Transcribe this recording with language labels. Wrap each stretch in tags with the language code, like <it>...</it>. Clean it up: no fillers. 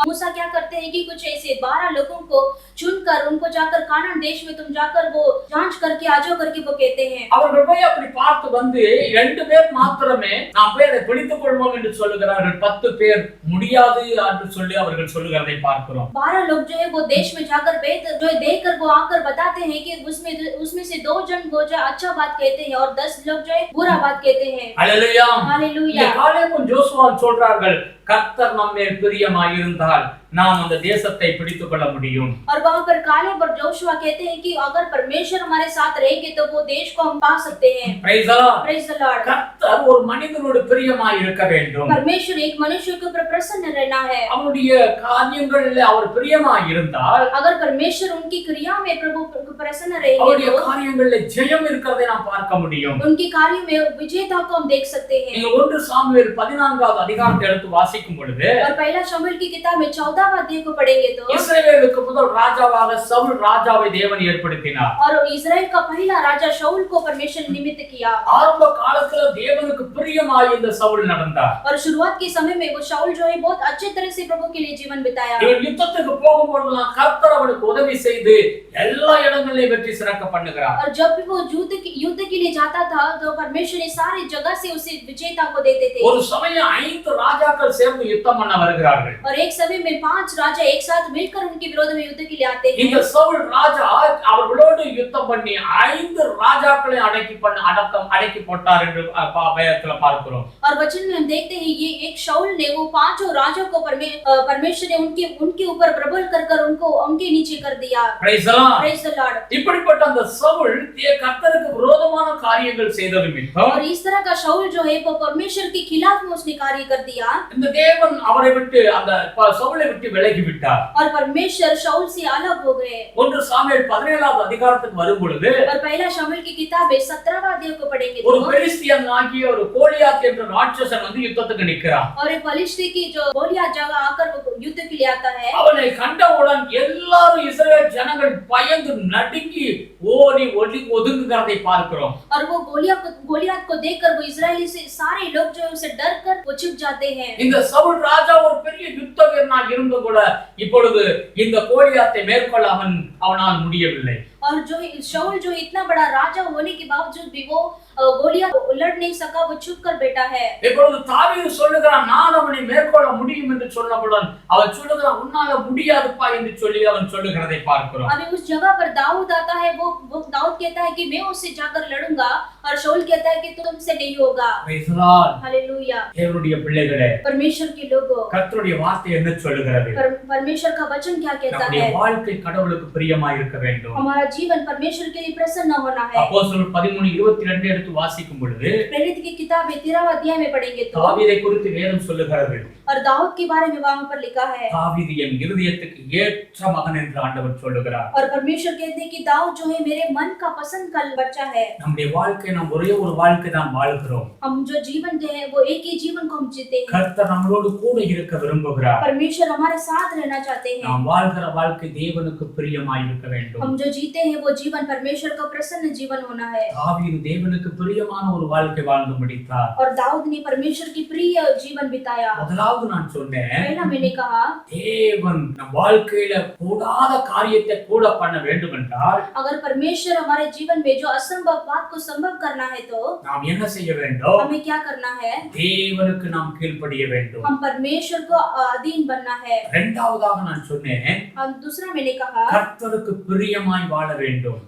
<hi>मूसा क्या करते हैं कि कुछ ऐसे 12 लोगों को चुनकर उनको जाकर कानान देश में तुम जाकर वो जांच करके आ जाओ करके वो कहते हैं.</hi> <ta>அவர்கள் போய் அப்படி பார்த்து வந்து 2 பேர் மாத்திரமே நாம் போய் அதை பிடித்துக் கொள்வோம் என்று சொல்லுகிறார்கள். 10 பேர் முடியாது என்று சொல்லி அவர்கள் சொல்லுகிறதை பார்க்கிறோம்.</ta> <hi>12 लोग जो है वो देश में जाकर जो देखकर वो आकर बताते हैं कि उसमें से 2 जन वो जो अच्छा बात कहते हैं और 10 लोग जो है बुरा बात कहते हैं. हालेलुया. हालेलुया.</hi> <ta>காலேபும் யோசுவாவும் சொல்றார்கள், கர்த்தர் நம்மேல் பிரியமாய் இருந்தால் நாம் அந்த தேசத்தை பிடித்துக் கொள்ள முடியும்.</ta> <hi>और वहां पर कालेब और जोशुआ कहते हैं कि अगर परमेश्वर हमारे साथ रहेंगे तो वो देश को हम पा सकते हैं.</hi> <en>Praise the Lord. Praise the Lord.</en> <ta>கர்த்தர் ஒரு மனிதனோடு பிரியமாய் இருக்க வேண்டும்.</ta> <hi>परमेश्वर एक मनुष्य के ऊपर प्रसन्न रहना है.</hi> <ta>அவருடைய காரியங்களில் அவர் பிரியமாய் இருந்தால்,</ta> <hi>अगर परमेश्वर उनकी क्रिया में प्रभु प्रसन्न रहेंगे</hi> <ta>அவருடைய</ta> <hi>तो</hi> <ta>காரியங்களில் ஜெயம் இருக்கிறதை நாம் பார்க்க முடியும்.</ta> <hi>उनकी कार्यों में विजेता को हम देख सकते हैं.</hi> <ta>நீங்க 1 சாமுவேல் 14வது அதிகாரத்தை எடுத்து வாசிக்கும் பொழுது</ta> <hi>और पहला शमूएल की किताब में 14वां अध्याय को पढ़ेंगे तो</hi> <ta>இஸ்ரவேலுக்கு முதல் ராஜாவாக சவுல் ராஜாவை தேவன் ஏற்படுத்தினார்.</ta> <hi>और इजराइल का पहला राजा शाऊल को परमेश्वर ने निमित्त किया</hi> <ta>ஆரம்ப காலத்துல தேவனுக்கு பிரியமாய் இந்த சவுல் நடந்தார்.</ta> <hi>और शुरुआत के समय में वो शाऊल जो है बहुत अच्छे तरह से प्रभु के लिए जीवन बिताया</hi> <ta>இவன் யுத்தத்துக்கு போகும்போதெல்லாம் கர்த்தர் அவனுக்கு உதவி செய்து எல்லா இடங்களிலும் வெற்றி சிறக்க பண்ணுகிறார்.</ta> <hi>और जब भी वो युद्ध के लिए जाता था तो परमेश्वर ने सारी जगह से उसे विजेता को देते थे</hi> <ta>ஒரு சமயம் 5 ராஜாக்கள் சேர்ந்து யுத்தம் பண்ண வருகிறார்கள்.</ta> <hi>और एक समय में 5 राजा एक साथ मिलकर उनके विरोध में युद्ध के लिए आते हैं</hi> <ta>இந்த சவுல் ராஜா அவர்களோடு யுத்தம் பண்ணி 5 ராஜாக்களை அடக்கி போட்டார் என்று வேதத்துல பார்க்கிறோம்.</ta> <hi>और वचन में हम देखते हैं ये एक शाऊल ने वो 5 राजा को परमेश्वर ने उनके ऊपर प्रबल कर उनको उनके नीचे कर दिया.</hi> <en>Praise the Lord. Praise the Lord.</en> <ta>இப்படிப்பட்ட அந்த சவுல் கர்த்தருக்கு விரோதமான காரியங்கள் செய்த நிமித்தம்</ta> <hi>और इस तरह का शाऊल जो है वो परमेश्वर के खिलाफ में उसने कार्य कर दिया</hi> <ta>இந்த தேவன் அவரை விட்டு அந்த சவுலை விட்டு விலகி விட்டார்.</ta> <hi>और परमेश्वर शाऊल से अलग हो गए.</hi> <ta>1 சாமுவேல் 17வது அதிகாரத்துக்கு வரும் பொழுது</ta> <hi>और पहला शमूएल की किताब 17वां अध्याय को पढ़ेंगे</hi> <ta>ஒரு</ta> <hi>तो</hi> <ta>பெலிஸ்தியன் ஆகிய ஒரு கோலியாத் என்ற ராட்சசன் வந்து யுத்தத்துக்கு நிற்கிறான்.</ta> <hi>और एक पलिश्ती की जो गोलियत जगह आकर वो युद्ध के लिए आता है</hi> <ta>அவனை கண்டவுடன் எல்லாரும் இஸ்ரவேல் ஜனங்கள் பயந்து நடுங்கி ஓடி ஒதுங்குகிறதை பார்க்கிறோம்.</ta> <hi>और वो गोलियत को देखकर वो इजरायली से सारे लोग जो है उसे डर कर वो छिप जाते हैं.</hi> <ta>இந்த சவுல் ராஜா ஒரு பெரிய யுத்த வீரனாக இருந்து கூட இப்பொழுது இந்த கோலியாத்தை மேற்கொள்ள அவனால் முடியவில்லை.</ta> <hi>और जो शाऊल जो इतना बड़ा राजा होने के बावजूद भी वो गोलियत लड़ नहीं सका वो छुप कर बैठा है.</hi> <ta>இப்பொழுது தாவீது சொல்லுகிறான் நான் அவனை மேற்கொள்ள முடியும் என்று சொன்னவுடன் அவன் சொல்லுகிறான் உன்னால முடியாதுப்பா என்று சொல்லி அவன் சொல்லுகிறதை பார்க்கிறோம்.</ta> <hi>अभी उस जगह पर दाऊद आता है वो दाऊद कहता है कि मैं उससे जाकर लड़ूंगा और शाऊल कहता है कि तुमसे नहीं होगा.</hi> <en>Praise the Lord.</en> <hi>हालेलुया.</hi> <ta>தேவனுடைய பிள்ளைகளே</ta> <hi>परमेश्वर के लोगों</hi> <ta>கர்த்தருடைய வார்த்தை என்ன சொல்லுகிறது?</ta> <hi>परमेश्वर का वचन क्या कहता</hi> <ta>நம்முடைய</ta> <hi>है?</hi> <ta>வாழ்க்கை கடவுளுக்கு பிரியமாய் இருக்க வேண்டும்.</ta> <hi>हमारा जीवन परमेश्वर के लिए प्रसन्न होना है.</hi> <ta>அப்போஸ்தலர் 13:22 எடுத்து வாசிக்கும் பொழுது</ta> <hi>प्रेरित की किताब 13वां अध्याय में पढ़ेंगे तो</hi> <ta>தாவீதை குறித்து வேதம் சொல்லுகிறது.</ta> <hi>और दाऊद के बारे में वहां पर लिखा है</hi> <ta>தாவீது என் இருதயத்துக்கு ஏற்ற மகன் என்று ஆண்டவர் சொல்லுகிறார்.</ta> <hi>और परमेश्वर कहते हैं कि दाऊद जो है मेरे मन का पसंद का बच्चा है.</hi> <ta>நம்முடைய வாழ்க்கை நாம் ஒரே ஒரு வாழ்க்கை தான் வாழ்கிறோம்.</ta> <hi>हम जो जीवन जो है वो एक ही जीवन को हम जीते हैं.</hi> <ta>கர்த்தர் நம்மளோடு கூட இருக்க விரும்புகிறார்.</ta> <hi>परमेश्वर हमारे साथ रहना चाहते हैं.</hi> <ta>நாம் வாழ்கிற வாழ்க்கை தேவனுக்கு பிரியமாய் இருக்க வேண்டும்.</ta> <hi>हम जो जीते हैं वो जीवन परमेश्वर का प्रसन्न जीवन होना है.</hi> <ta>தாவீது தேவனுக்கு பிரியமான ஒரு வாழ்க்கை வாழ்ந்து முடித்தார்.</ta> <hi>और दाऊद ने परमेश्वर की प्रिय जीवन बिताया.</hi> <ta>முதலாவது நான் சொன்னேன்</ta> <hi>पहला मैंने कहा</hi> <ta>தேவன் நம் வாழ்க்கையில கூடாத காரியத்தை கூட பண்ண வேண்டும் என்றால்</ta> <hi>अगर परमेश्वर हमारे जीवन में जो असंभव बात को संभव करना है तो</hi> <ta>நாம் என்ன செய்ய வேண்டும்?</ta> <hi>हमें क्या करना है?</hi> <ta>தேவனுக்கு நாம் கீழ்ப்படிய வேண்டும்.</ta> <hi>हम परमेश्वर को अधीन बनना है.</hi> <ta>இரண்டாவதாக நான் சொன்னேன்</ta> <hi>और दूसरा मैंने कहा</hi> <ta>கர்த்தருக்கு பிரியமாய் வாழ வேண்டும்.</ta>